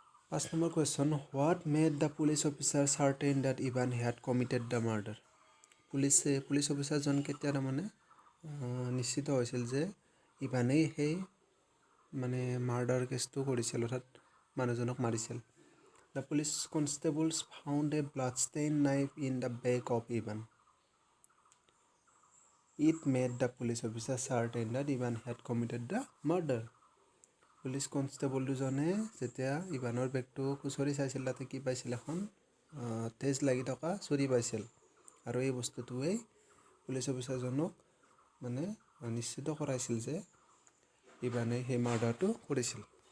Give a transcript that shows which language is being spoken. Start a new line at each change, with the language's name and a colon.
English: 5 number question, what made the police officer certain that Evan had committed the murder?
Assamese: Police অফিচাৰজন কেতিয়া তাৰমানে নিশ্চিত হৈছিল যে ইভানেই সেই মানে মাৰ্ডাৰ কেছটো কৰিছিল, অৰ্থাৎ মানুহজনক মাৰিছিল।
English: The police constables found a blood stained knife in the bag of Ivan. It made the police officer certain that Ivan had committed the murder.
Assamese: Police constable দুজনে যেতিয়া ইভানৰ বেগটো খুচৰি চাইছিল তাতে কি পাইছিল, এখন তেজ লাগি থকা চুৰি পাইছিল, আৰু এই বস্তুটোৱেই পুলিচ অফিচাৰজনক মানে নিশ্চিত কৰাইছিল যে ইভানে সেই মাৰ্ডাৰটো কৰিছিল।